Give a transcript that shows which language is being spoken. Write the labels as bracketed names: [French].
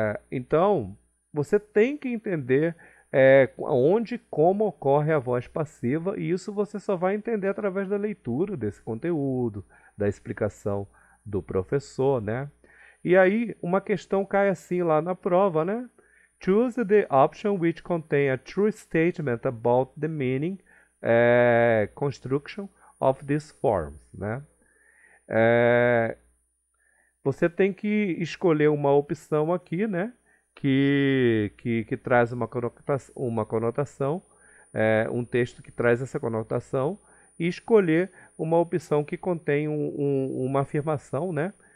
[Portuguese] Então, você tem que entender onde e como ocorre a voz passiva, e isso você só vai entender através da leitura desse conteúdo, da explicação do professor, né? E aí, uma questão cai assim lá na prova, né? [English] Choose the option which contain a true statement about the meaning construction of these forms, né? [Portuguese] Você tem que escolher uma opção aqui, né? Que traz uma conotação, um texto que traz essa conotação, e escolher uma opção que contém uma afirmação, né?